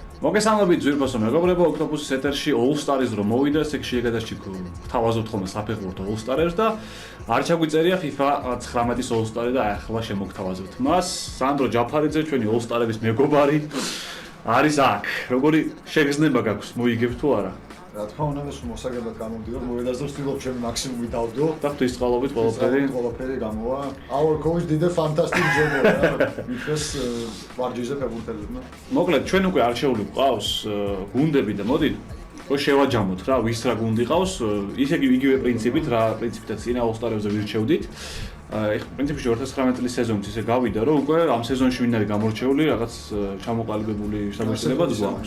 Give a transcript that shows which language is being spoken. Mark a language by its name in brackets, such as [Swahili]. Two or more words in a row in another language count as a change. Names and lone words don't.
[Georgian] მოგესალმებით ძვირფასო მეგობრებო, ოქტოპუსის ეთერში All Stars რომ მოვიდა, ეს ეგ შეეგადაში გთავაზობთ ხოლმე საფეხბურთო All Stars და არ ჩაგვიწერია FIFA 19-ის All Stars და ახლა შემოგთავაზებთ მას. სანდრო ჯაფარიძე, ჩვენი All Stars-ების მეგობარი არის აქ. როგორი შეგრძნება გაქვს, მოიგებ თუ არა? რა თქმა უნდა, მოსაგებად გამომდიო, მოვედას და ვცდილობ ჩემი მაქსიმუმი დავდო. და ღვთისწყალობით ყველაფერი გამოვა. [English] Our coach did a fantastic job. [Georgian] Because ვარჯიშზე ფეხბურთელებმა. მოკლედ, ჩვენ უკვე არჩეული გვყავს გუნდები და მოდით შევაჯამოთ რა, ვის რა გუნდი ყავს, ისე იგივე პრინციპით, რა პრინციპითაც წინა All Stars-ებზე ვირჩევდით. ეხლა პრინციპში 2019 წლის სეზონით ისე გავიდა, რომ უკვე ამ სეზონში ვინ არის გამორჩეული, რაღაც ჩამოყალიბებული შემოქმედებაც გვაქვს.